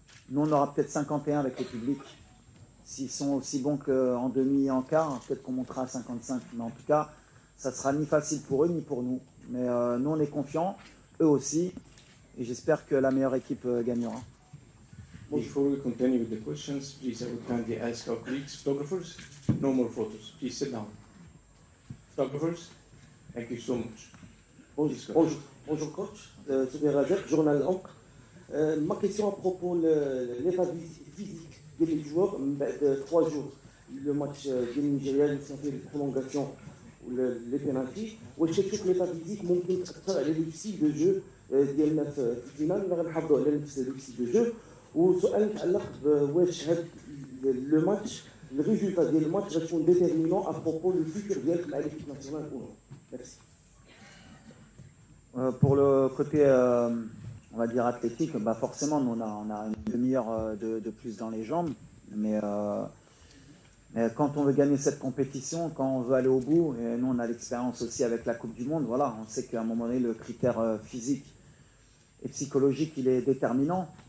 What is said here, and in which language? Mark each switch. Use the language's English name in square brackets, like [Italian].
[French] Nous, on aura peut-être 51 avec le public. S'ils sont aussi bons qu'en demi et en quart, peut-être qu'on montera à 55. Mais en tout cas, ça ne sera ni facile pour eux ni pour nous. Mais nous, on est confiants, eux aussi. Et j'espère que la meilleure équipe gagnera. [English] Before we continue with the questions, please I would kindly ask our colleagues, photographers, no more photos. Please sit down. Photographers, thank you so much. [French] Bonjour coach, Souber Razek, journal Ancre. Ma question à propos de l'état physique des joueurs de 3 jours. Le match du Nigeria, les prolongations ou les pénaltys. [Arabic] واش كتشوف [French] l'état physique [Arabic] ممكن تأثر على الستيل دو جو ديالنا في الفينال ولا غنحافظوا على نفس الستيل دو جو وسؤال متعلق بواش هذا لو ماتش الريزولتا ديال الماتش غتكون ديتيرمينون ا بروبو لو فيتور ديالك مع ليكيب ناسيونال او نو. [French] Pour le côté on va dire athlétique, bah forcément, nous, on a une demi-heure de plus dans les jambes. Mais quand on veut gagner cette compétition, quand on veut aller au bout, et nous, on a l'expérience aussi avec la Coupe du Monde, voilà, on sait qu'à un moment donné, le critère physique et psychologique, il est déterminant.